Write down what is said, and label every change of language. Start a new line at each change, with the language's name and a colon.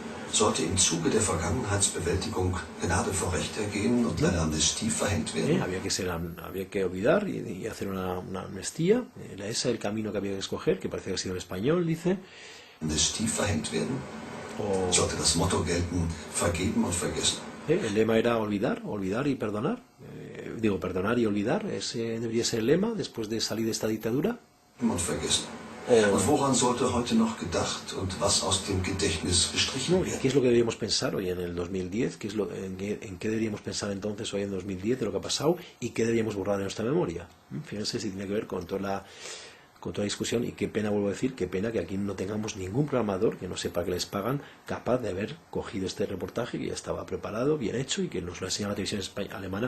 German: Sollte im Zuge der Vergangenheitsbewältigung Gnade vor Recht ergehen und eine Amnestie verhängt werden?
Spanish: Había que olvidar y hacer una amnistía. Era ese el camino que había que escoger, que parece que ha sido el español, dice.
German: Amnestie verhängt werden? Sollte das Motto gelten, vergeben und vergessen?
Spanish: El lema era olvidar y perdonar. Perdonar y olvidar. Ese debería ser el lema después de salir de esta dictadura.
German: Und vergessen. Und woran sollte heute noch gedacht und was aus dem Gedächtnis gestrichen
Spanish: ¿Y
German: werden?
Spanish: qué es lo que deberíamos pensar hoy en el 2010? ¿En qué deberíamos pensar entonces hoy en 2010 de lo que ha pasado y qué deberíamos borrar de nuestra memoria? Fíjense si tiene que ver con toda la discusión, y qué pena, vuelvo a decir, qué pena que aquí no tengamos ningún programador que no sepa que les pagan capaz de haber cogido este reportaje que ya estaba preparado, bien hecho, y que nos lo ha enseñado la televisión alemana.